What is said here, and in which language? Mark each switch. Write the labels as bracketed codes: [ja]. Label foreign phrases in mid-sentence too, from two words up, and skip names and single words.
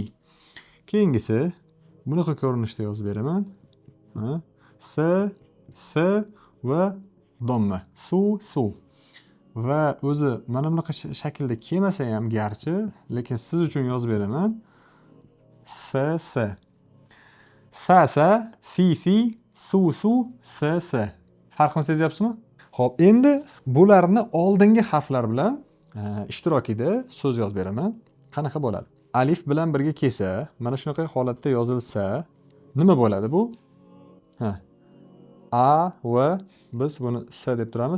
[uz] Keyingisi bunaqa ko'rinishda yozib beraman. S va domma. Su. Va o'zi mana bunaqa shaklda kelmasa ham garchi, lekin siz uchun yozib beraman. S. Sa, si, su, S. Farqini sezyapsizmi? Xo'p, endi bularni oldingi harflar bilan ishtirokida so'z yozib beraman. Qanaqa bo'ladi? Alif bilan birga kelsa, mana shunaqa holatda yozilsa, nima bo'ladi bu? A va biz buni S deb turamiz.